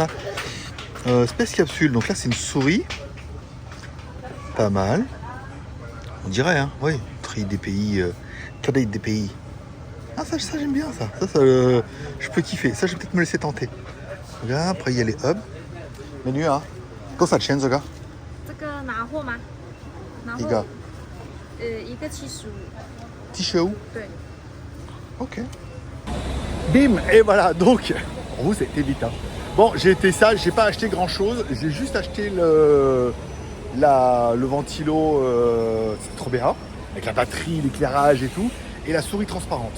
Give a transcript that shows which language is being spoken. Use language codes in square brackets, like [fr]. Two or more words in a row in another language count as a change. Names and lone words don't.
[fr] Space Capsule. Donc là, c'est une souris. Pas mal. On dirait, hein. Oui, tri des pays. Trade des pays. Ah, ça j'aime bien ça. Je peux kiffer. Ça, je vais peut-être me laisser tenter. Regarde, après, il y a les hubs. Menu, hein. [zh] 多少钱这个？这个拿货吗？拿货。一个。一个75。 75？对。 [fr] Ok. Bim. Et voilà. Donc, pour vous, c'était vite. Hein. Bon, j'ai été sage. J'ai pas acheté grand chose. J'ai juste acheté le ventilo. C'est trop bien. Avec la batterie, l'éclairage et tout. Et la souris transparente.